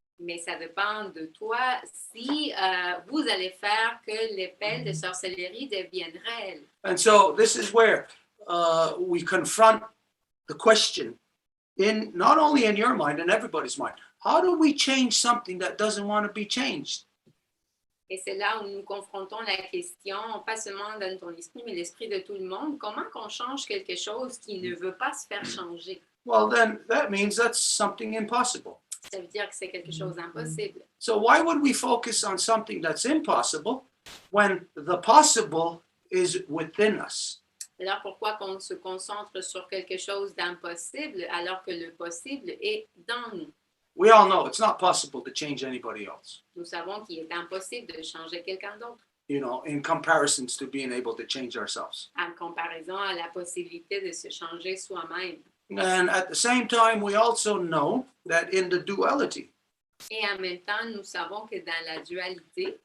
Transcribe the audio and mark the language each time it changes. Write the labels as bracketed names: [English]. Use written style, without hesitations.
[French] Mais ça dépend de toi si vous allez faire que l'épée de sorcellerie devienne réelle. [English] And so this is where we confront the question in not only in your mind and everybody's mind. How do we change something that doesn't want to be changed? [French] Et c'est là où nous confrontons la question, pas seulement dans ton esprit, mais l'esprit de tout le monde. Comment qu'on change quelque chose qui ne veut pas se faire changer? [English] Well, then that means that's something impossible. [French] Ça veut dire que c'est quelque chose d'impossible. [English] So why would we focus on something that's impossible when the possible is within us? [French] Alors pourquoi qu'on se concentre sur quelque chose d'impossible alors que le possible est dans nous? [English] We all know it's not possible to change anybody else, [French] Nous savons qu'il est impossible de changer quelqu'un d'autre, [English] you know, in comparisons to being able to change ourselves. [French] en comparaison à la possibilité de se changer soi-même. [English] And at the same time, we also know that in the duality, [French] Et en même temps, nous savons que dans la dualité,